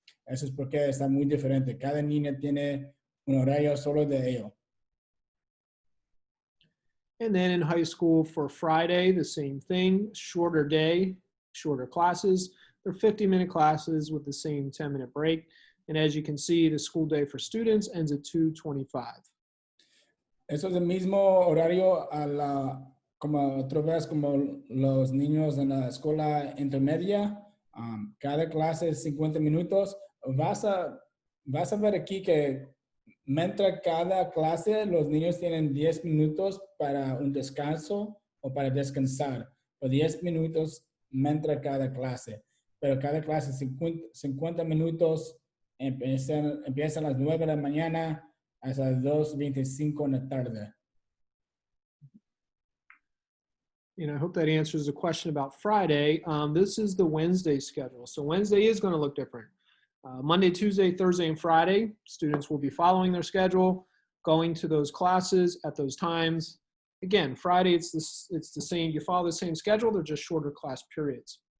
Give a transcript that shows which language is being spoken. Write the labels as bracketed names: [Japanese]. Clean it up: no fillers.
[Spanish] Eso es porque está muy diferente. Cada niño tiene un horario solo de ello. [English] And then in high school for Friday, the same thing, shorter day, shorter classes. They're 50-minute classes with the same 10-minute break. And as you can see, the school day for students ends at 2:25. [Spanish] Eso es el mismo horario como otra vez como los niños en la escuela intermedia. Cada clase es 50 minutos. Vas a ver aquí que mientras cada clase los niños tienen 10 minutos para un descanso o para descansar. O 10 minutos mientras cada clase. Pero cada clase 50 minutos empiezan a las 9 de la mañana hasta las 2:25 en la tarde. [English] And I hope that answers the question about Friday. This is the Wednesday schedule. So Wednesday is going to look different. Monday, Tuesday, Thursday, and Friday, students will be following their schedule, going to those classes at those times. Again, Friday, it's the same. You follow the same schedule. They're just shorter class periods.